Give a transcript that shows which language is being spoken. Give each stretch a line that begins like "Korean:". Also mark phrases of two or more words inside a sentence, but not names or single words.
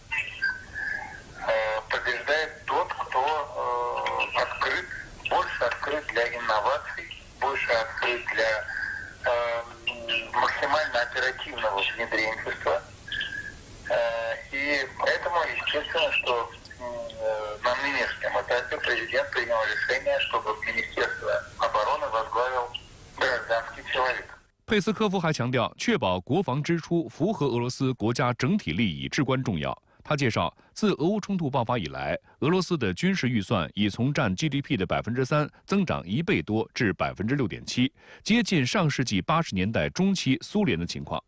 Russian: побеждает тот, кто открыт, больше открыт для инноваций, больше открыт для максимально оперативного внедренчества. И поэтому, естественно, что на нынешнем этапе президент принял решение, чтобы Министерство обороны возглавил гражданский человек.
Chinese: 佩斯科夫还强调，确保国防支出符合俄罗斯国家整体利益至关重要。他介绍，自俄乌冲突爆发以来，俄罗斯的军事预算已从占 GDP 的3%增长1倍多至6.7%，接近上世纪80年代中期苏联的情况。